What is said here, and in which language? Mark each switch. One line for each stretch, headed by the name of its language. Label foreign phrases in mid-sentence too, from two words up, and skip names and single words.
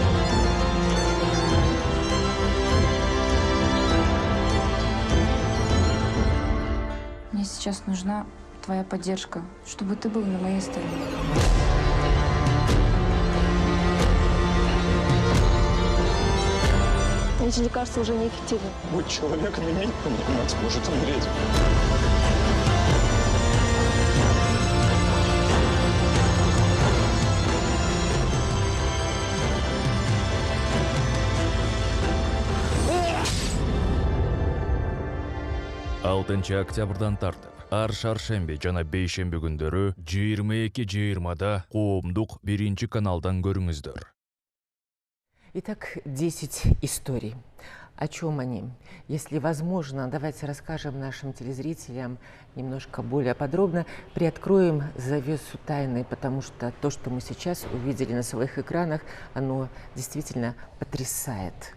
Russian: Мне сейчас нужна твоя поддержка, чтобы ты был на моей стороне. Эти лекарства уже неэффективны. Будь человеком, иметь понимать, может умереть.
Kyrgyz: Алтынчы октябрдан тартып, ар шаршембе жана бейшембе күндөрү 22:20 коомдук 1 каналдан көрүңүздөр.
Russian: Итак, 10 историй. О чем они? Если возможно, давайте расскажем нашим телезрителям немножко более подробно, приоткроем завесу тайны, потому что то, что мы сейчас увидели на своих экранах, оно действительно потрясает.